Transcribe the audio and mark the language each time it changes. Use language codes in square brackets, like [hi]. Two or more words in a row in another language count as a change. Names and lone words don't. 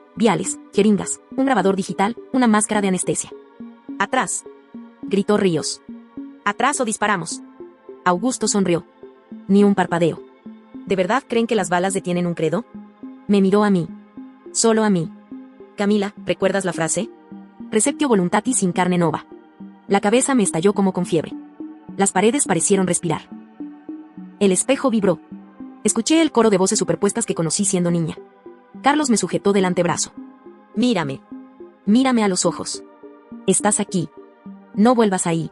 [es] Viales, jeringas, un grabador digital, una máscara de anestesia. ¡Atrás!, gritó Ríos. ¡Atrás o disparamos! Augusto sonrió. Ni un parpadeo. ¿De verdad creen que las balas detienen un credo? Me miró a mí. Solo a mí. Camila, ¿recuerdas la frase? [la] Receptio voluntatis in carne nova. [es] La cabeza me estalló como con fiebre. Las paredes parecieron respirar. El espejo vibró. Escuché el coro de voces superpuestas que conocí siendo niña. Carlos me sujetó del antebrazo. Mírame. Mírame a los ojos. Estás aquí. No vuelvas ahí.